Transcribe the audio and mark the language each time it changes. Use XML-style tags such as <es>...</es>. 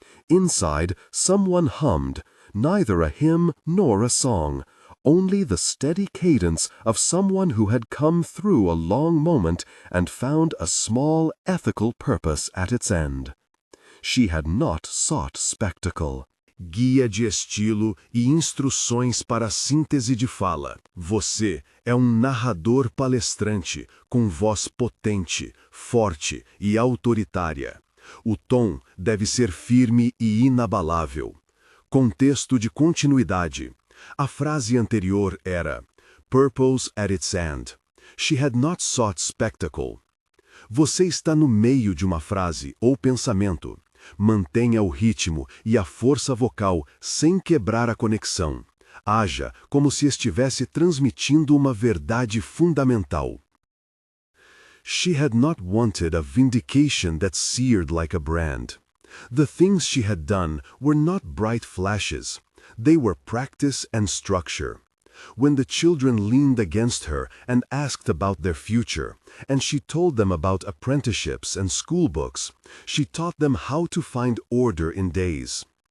<en>Inside, someone hummed, neither a hymn nor a song, only the steady cadence of someone who had come through a long moment and found a small ethical purpose at its end. She had not sought spectacle.</en> <pt>Guia de estilo e instruções para a síntese de fala. Você é narrador palestrante, com voz potente, forte e autoritária. O tom deve ser firme e inabalável. Contexto de continuidade. A frase anterior era</pt> <en>"Purpose at its end." She had not sought spectacle.</en> <pt>Você está no meio de uma frase ou pensamento. Mantenha o ritmo e a força vocal sem quebrar a conexão. Haja como se estivesse transmitindo uma verdade fundamental.</pt> <en>She had not wanted a vindication that seared like a brand. The things she had done were not bright flashes. They were practice and structure. When the children leaned against her and asked about their future, and she told them about apprenticeships and school books, she taught them how to find order in days.</en>